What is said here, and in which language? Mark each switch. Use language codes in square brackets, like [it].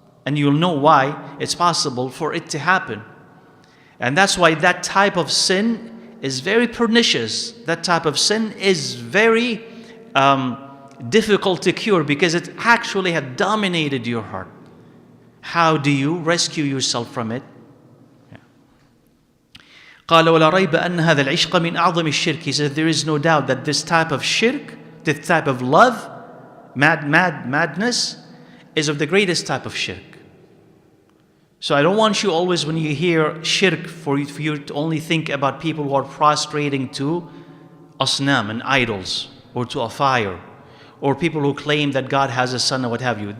[en] And you'll know why it's possible for it to happen. And that's why that type of sin is very pernicious. That type of sin is very difficult to cure because it actually had dominated your heart. How do you rescue yourself from it? [ar] قال ولا ريب أن هذا العشق من أعظم الشرك. [en] He said there is no doubt that this type of shirk, this type of love, madness, is of the greatest type of shirk. So I don't want you always, when you hear shirk, for you to only think about people who are prostrating to asnam and idols, or to a fire, or people who claim that God has a son or what have you.